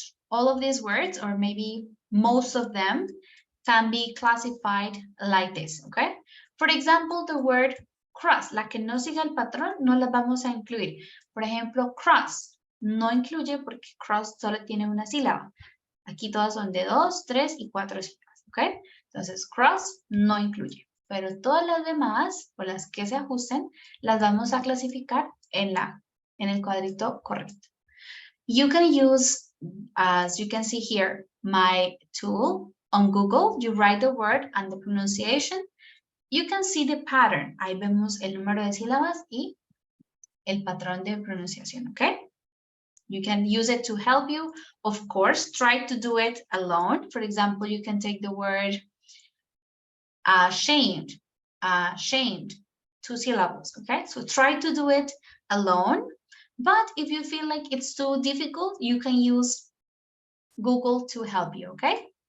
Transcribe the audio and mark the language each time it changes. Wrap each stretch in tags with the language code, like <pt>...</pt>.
<en>All of these words, or maybe most of them, can be classified like this, okay? For example, the word cross,</en> <es>la que no siga el patrón, no la vamos a incluir. Por ejemplo, cross, no incluye porque cross solo tiene una sílaba. Aquí todas son de 2, 3 y 4 sílabas, ¿ok? Entonces, cross no incluye, pero todas las demás, o las que se ajusten, las vamos a clasificar en el cuadrito correcto.</es> <en>You can use, as you can see here, my tool on Google. You write the word and the pronunciation. You can see the pattern.</en> <es>Ahí vemos el número de sílabas y el patrón de pronunciación, ¿ok?</es> <en>You can use it to help you. Of course, try to do it alone. For example, you can take the word ashamed, ashamed, 2 syllables, okay? So try to do it alone. But if you feel like it's too difficult, you can use Google to help you, okay?</en>